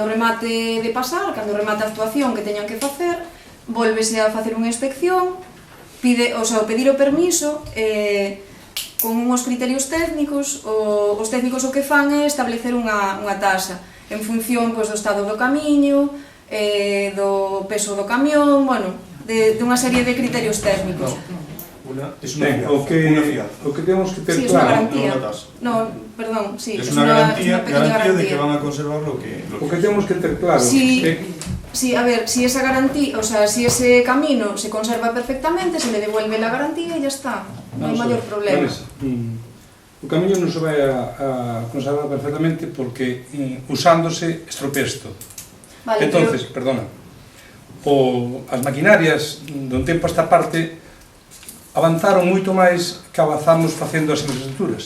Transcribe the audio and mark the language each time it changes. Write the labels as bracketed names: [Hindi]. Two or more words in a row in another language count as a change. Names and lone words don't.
[Galician] remate de pasar, cando remate a actuación que teñan que facer, volvese a facer unha inspección pedir o permiso con uns criterios técnicos, os técnicos o que fan é establecer unha taxa en función do estado do camiño, do peso do camión, bueno, de unha serie de criterios técnicos. [Spanish] Es una fianza. [Galician] O que temos que ter [Spanish] Sí, es una claro, garantía. no una tasa. No, perdón, sí, Es es una pequeña garantía de que van a conservar lo que [Galician] o que temos que ter claro [Spanish] Sí, a ver, si esa garantía, o sea, si ese camino se conserva perfectamente, se le devuelve la garantía y ya está. No hay mayor problema. [Galician] O camiño non se vai a conservar perfectamente porque usándose estropesto. [Spanish] Vale, Entonces, perdona, [Galician] as maquinarias dun tempo a esta parte avanzaron moito máis que avanzamos facendo as infraestructuras.